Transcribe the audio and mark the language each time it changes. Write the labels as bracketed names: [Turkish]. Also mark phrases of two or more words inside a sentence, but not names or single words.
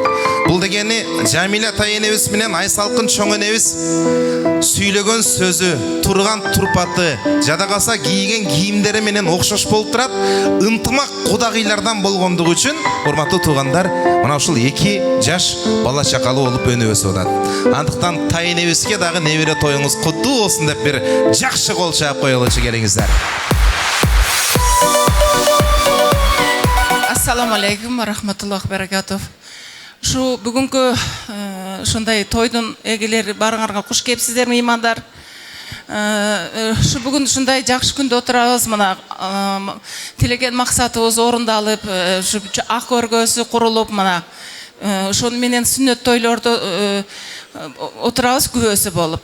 [Kyrgyz] Бул дегени Жамиля тайенебиз менен Айсалкын чоң энебиз сүйлөгөн сөзү, турган турпаты, жада калса кийген кийимдери менен окшош болуп турат. Ынтымак кудагыйлардан болгондугу үчүн, урматтуу туугандар, мына ушул эки жаш бала чакалуу болуп өнүп өсүп атат. Андыктан тайенебизге дагы небере тоюңуз куттуу болсун деп бир жакшы кол чаап коелучу келиңиздер. [Arabic] السلام عليكم ورحمة الله وبركاته. [Kyrgyz] Şu бүгүнкү ушундай тойдун эгелери барыңарга куш кепсиздер, меймандар. Şu бүгүн ушундай жакшы күндө отурабыз, мына тилеген максатыбыз орундалып, şu ак көргөсү курулуп, мына ошону менен сүннөт тойлордо отурабыз күбөсү болуп.